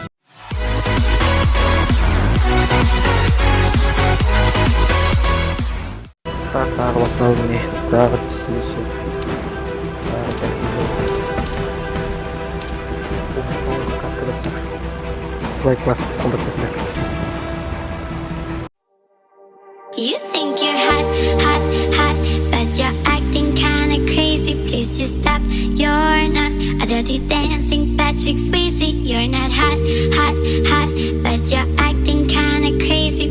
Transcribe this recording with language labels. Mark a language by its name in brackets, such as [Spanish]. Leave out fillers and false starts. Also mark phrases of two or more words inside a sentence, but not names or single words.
[Kazakh] Тағы басталды ме? Тағы түсірісі. Лайк басып қолдап кетіңдер. [English] You think you're hot, hot, hot, but you're acting kinda crazy. Please just stop. You're not a dirty dancing Patrick Swayze. You're not hot, hot, hot, but you're acting kinda crazy.